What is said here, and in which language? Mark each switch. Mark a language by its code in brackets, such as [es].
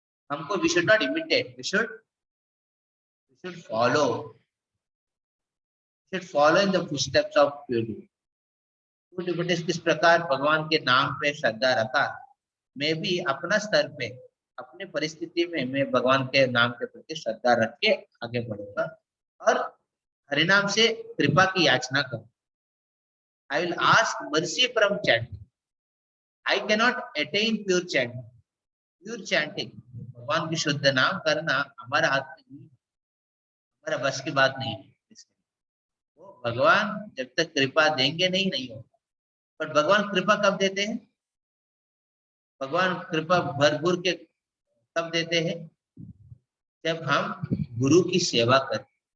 [en] हमको we should not imitate, we should follow, should follow in the footsteps of pure. [hi] किस प्रकार भगवान के नाम पे श्रद्धा रखा, मैं भी अपना स्तर पे अपने परिस्थिति में मैं भगवान के नाम के प्रति श्रद्धा रख के आगे बढ़ूंगा और हरिनाम से कृपा की याचना करूँ। [en] I will ask mercy from chanting. I cannot attain pure chanting. Pure chanting, [hi] भगवान की शुद्ध नाम करना हमारा हाथ में नहीं, हमारा बस की बात नहीं है। वो भगवान जब तक कृपा देंगे नहीं होगा। पर भगवान कृपा कब देते हैं, भगवान कृपा भरपूर के कब देते हैं, जब हम गुरु की सेवा करते।